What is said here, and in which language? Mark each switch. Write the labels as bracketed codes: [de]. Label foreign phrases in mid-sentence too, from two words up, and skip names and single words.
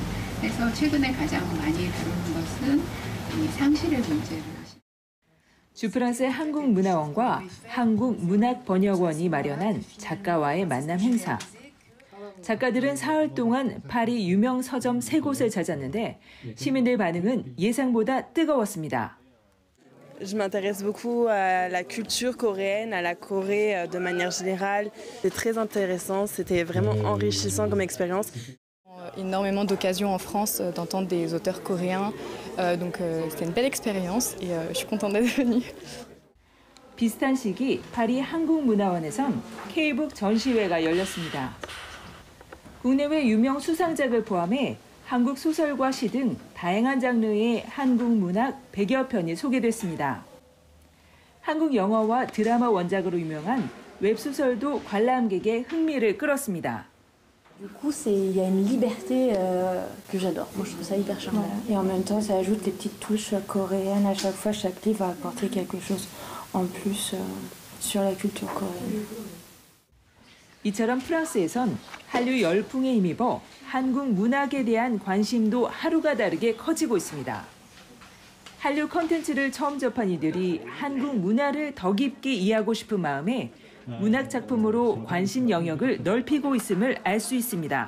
[ko] 그래서 최근에 가장 많이 다루는 것은 이 상실의 문제를. 주프랑스 한국문화원과 한국문학번역원이 마련한 작가와의 만남 행사. 작가들은 사흘 동안 파리 유명 서점 3곳을 찾았는데 시민들 반응은 예상보다 뜨거웠습니다. [fr] Je m'intéresse beaucoup à la culture coréenne, à la Corée de manière générale. C'est très intéressant, c'était vraiment enrichissant comme expérience. Énormément d'occasions en France d'entendre des auteurs coréens, donc c'était une belle expérience et je suis contente d'être venue. [ko] 비슷한 시기 파리 한국문화원에선 K북 전시회가 열렸습니다. 국내외 유명 수상작을 포함해 한국 소설과 시 등 다양한 장르의 한국 문학 100여 편이 소개됐습니다. 한국 영화와 드라마 원작으로 유명한 웹소설도 관람객의 흥미를 끌었습니다. [fr] Du coup, il y a une liberté que j'adore. Moi, je trouve ça hyper charmant. Et en même temps, ça ajoute des petites touches coréennes. À chaque fois, chaque livre va apporter quelque chose en plus sur la culture coréenne. [ko] 이처럼 프랑스에선 한류 열풍에 힘입어 한국 문학에 대한 관심도 하루가 다르게 커지고 있습니다. 한류 콘텐츠를 처음 접한 이들이 한국 문화를 더 깊게 이해하고 싶은 마음에 문학 작품으로 관심 영역을 넓히고 있음을 알 수 있습니다.